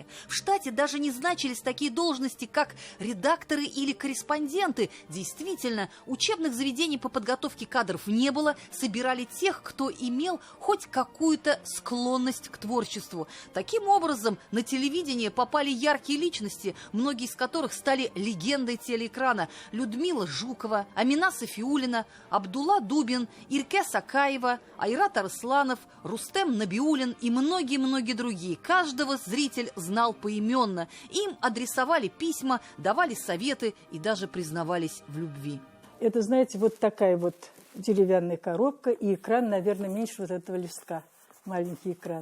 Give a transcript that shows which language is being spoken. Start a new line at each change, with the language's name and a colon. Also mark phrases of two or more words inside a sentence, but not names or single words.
Russian: В штате даже не значились такие должности, как редакторы или корреспонденты. Действительно, учебных заведений по подготовке кадров не было, собирали тех, кто имел хоть какую-то склонность к творчеству. Таким образом, на телевидение попали яркие личности, многие из которых стали легендой телеэкрана. Людмила Жукова, Амина Сафиуллина, Абдулла Дубин, Иркес Акаева, Айрат Арсланов, Рустем Набиуллин и многие-многие другие. Каждого зритель знал поименно. Им адресовали письма, давали советы и даже признавались в любви. Это, знаете, вот такая вот деревянная коробка и экран, наверное, меньше вот этого листка. Маленький экран.